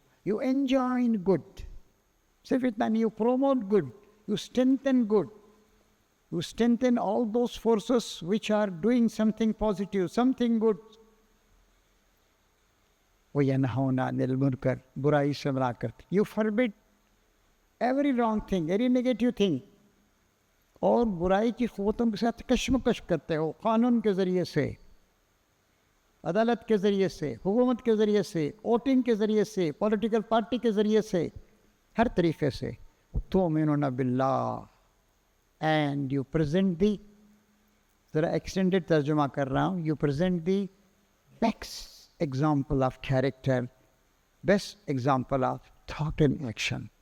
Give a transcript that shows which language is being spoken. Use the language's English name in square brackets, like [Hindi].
[English] you enjoy good, [Urdu] صرف اتنا نہیں، [English] You promote good, you strengthen good, you strengthen all those forces which are doing something positive, something good. [Arabic] وَيَنْهَوْنَ عَنِ الْمُنْكَرِ، [Urdu] برائی سے منع کرتے. [English] You forbid every wrong thing, every negative thing. [Urdu] اور برائی کی قوتوں کے ساتھ کشمکش کرتے ہو، قانون کے ذریعے سے، عدالت کے ذریعے سے، حکومت کے ذریعے سے، ووٹنگ کے ذریعے سے، پولیٹیکل پارٹی کے ذریعے سے، ہر طریقے سے. [Arabic] تُؤْمِنُونَ بِاللَّهِ، [English] and you present the، [Urdu] ذرا ایکسٹینڈڈ ترجمہ کر رہا ہوں، [English] you present the best example of character, best example of thought and action.